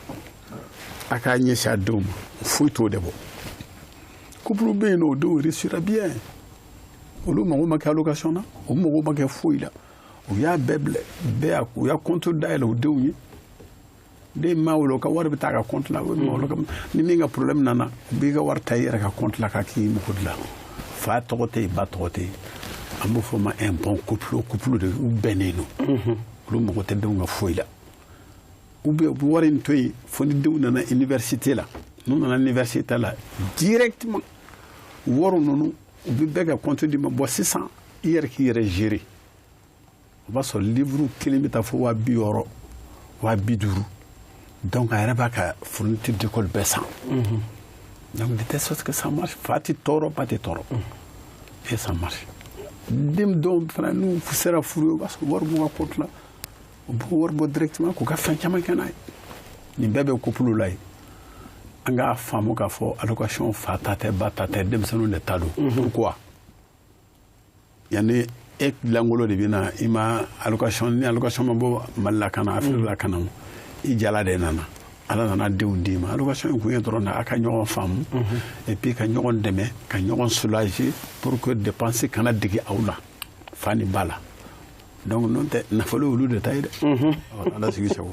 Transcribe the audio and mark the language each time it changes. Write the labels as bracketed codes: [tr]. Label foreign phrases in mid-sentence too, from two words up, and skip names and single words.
[bm] a k'a ɲɛsin a denw ma foyi t'o de bɔ couple bɛ yen nɔ o denw [fr] réussira bien [bm] olu mago ma kɛ allocation na o mago ma kɛ foyi la u y'a bɛɛ bila u y'a compte dayɛlɛ o denw ye den ma wolo ka wari bɛ taa ka compte la ni min ka problème nana u b'i ka wari ta i yɛrɛ ka compte la ka k'i mago dilan fa tɔgɔ tɛ yen ba tɔgɔ tɛ yen an b'o fɔ ma [fr] un bon couple de [bm] u bɛnnen don olu mago tɛ denw ka foyi la [fr] ou bien [bm] u bɛ wari in to yen fo ni denw nana université la n'u nana université la directement wari ninnu u bɛ bɛɛ ka compte di ma bɔ sisan i yɛrɛ k'i yɛrɛ gérer o b'a sɔrɔ livre kelen bɛ taa fo 60,000 50,000 donc a yɛrɛ b'a ka [fr] fourniture d'école [bm] bɛɛ san [fr] donc de telle sorte que ça marche [bm] fa tɛ tɔɔrɔ ba tɛ tɔɔrɔ [fr] et ça marche [bm] den dɔw fana n'u sera furu ye o b'a sɔrɔ wari b'u ka compte la u b'u wari bɔ directement k'u ka fɛn caman kɛ n'a ye nin bɛɛ bɛ couple la yen an k'a faamu k'a fɔ allocation fa ta tɛ ba ta tɛ denmisɛnninw de ta don pourquoi yanni e langolo de bɛ na i ma allocation ni allocation ma bɔ Mali la ka na Afiriki la ka na i jala de nana ala nana denw d'i ma allocation in kun ye dɔrɔn a ka ɲɔgɔn faamu [fr] et puis [bm] ka ɲɔgɔn dɛmɛ ka ɲɔgɔn soulager [fr] pour que dépense [bm] kana digi aw la fa ni ba la donc n'o tɛ nafolo olu de ta ye dɛ ala sigi sago